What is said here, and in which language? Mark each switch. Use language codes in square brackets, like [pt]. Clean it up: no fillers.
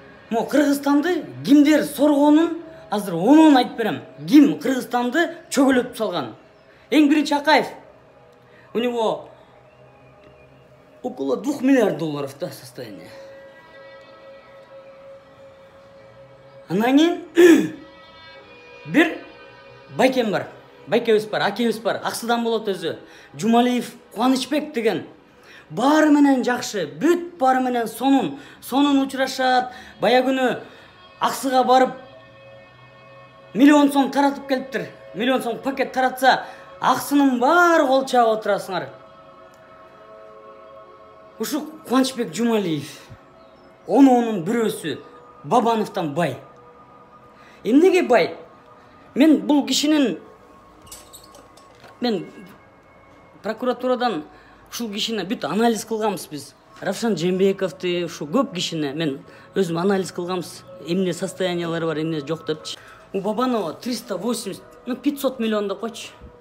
[ky] Кыргызстанды кимдер соргонун азыр онун айтып берем. Ким Кыргызстанды чөгөлөтүп салган? Эң биринчи Акаев. [ru] У него около 2 миллиард долларов состояние. [ky] Анан кийин бир байкем бар. Байкебиз бар, акебиз бар. Аксыдан болот өзү. Жумалиев Кубанычбек деген. Баары менен жакшы, бүт баары менен сонун учурашат. Бая күнү Аксыга барып миллион сом таратып келиптир. Миллион сом пакет таратса, Аксынын баары кол чаап отурасыңар. Ушу Кубанычбек Жумалиев. Онун бирөөсү Бабановтан бай. Эмнеге бай? Мен бул кишинин прокуратурадан ушул кишини бүт анализ кылганбыз биз. Равшан Жээнбековду, ушу көп кишини мен өзүм анализ кылганбыз. Эмне состояниялары бар, эмне жок депчи. [ru] У Бабанова 380, 500 миллион [ky] деп койчу.